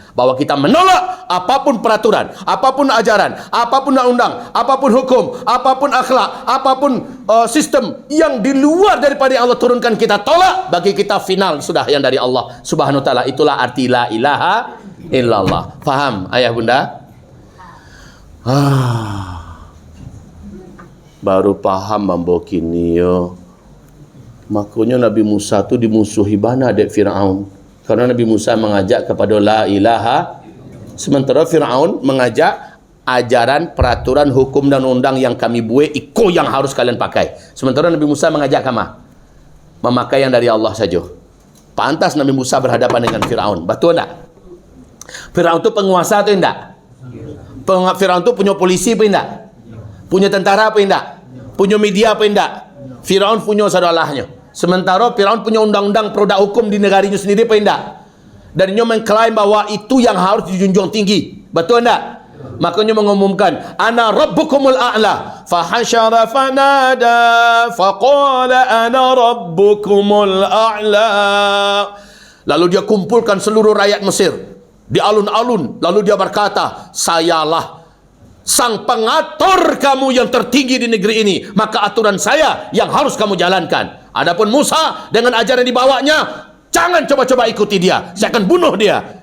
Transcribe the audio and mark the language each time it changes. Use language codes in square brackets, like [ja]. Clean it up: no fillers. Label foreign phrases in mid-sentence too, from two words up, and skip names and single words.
[id] Bahwa kita menolak apapun peraturan, apapun ajaran, apapun undang-undang, apapun hukum, apapun akhlak, apapun sistem yang di luar daripada yang Allah turunkan, kita tolak. Bagi kita final sudah yang dari Allah [ar] سبحانه وتعالى. [id] Itulah arti [ar] لا إله إلا الله. [id] Faham ayah bunda? [min] Baru paham mambo kini yo. Makanya Nabi Musa tu dimusuhi bana dek Firaun. [id] Karena Nabi Musa mengajak kepada [ar] لا إله [id] Sementara Firaun mengajak ajaran, peraturan, hukum dan undang yang kami buat, ikut yang harus kalian pakai. Sementara Nabi Musa mengajak kama memakai yang dari Allah saja. Pantas Nabi Musa berhadapan dengan Firaun. Betul tak? Firaun tu penguasa atau tidak? Firaun tu punya polisi apa tidak? Punya tentara apa tidak? Punya media apa tidak? Firaun punya sadalahnya. Sementara Firaun punya undang-undang produk hukum di negaranya sendiri apa tidak? Dan dia mengklaim bahwa itu yang harus dijunjung tinggi. Betul tak? Makanya mengumumkan, [ar] أنا ربكم الأعلى فحشر فنادى فقال أنا ربكم الأعلى. [id] Lalu dia kumpulkan seluruh rakyat Mesir di alun-alun, lalu dia berkata, sayalah sang pengatur kamu yang tertinggi di negeri ini, maka aturan saya yang harus kamu jalankan. Adapun Musa dengan ajaran yang dibawanya, jangan coba-coba ikuti dia, saya akan bunuh dia.